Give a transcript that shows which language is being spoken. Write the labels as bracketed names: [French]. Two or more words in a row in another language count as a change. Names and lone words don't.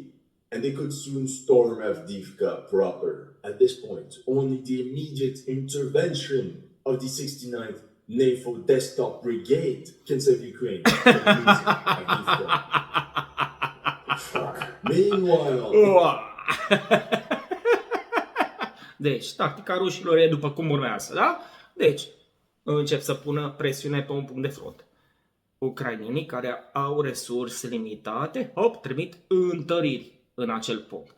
[English] And they could soon storm Avdiivka proper. At this point, only the immediate intervention of the 69th Naval Desktop Brigade can save Ukraine from losing Avdiivka. Meanwhile... [Romanian] Deci, tactica rușilor e după cum urmează, da? Deci, încep să pună presiune pe un punct de front. Ucrainenii care au resurse limitate, trimit întăriri în acel punct.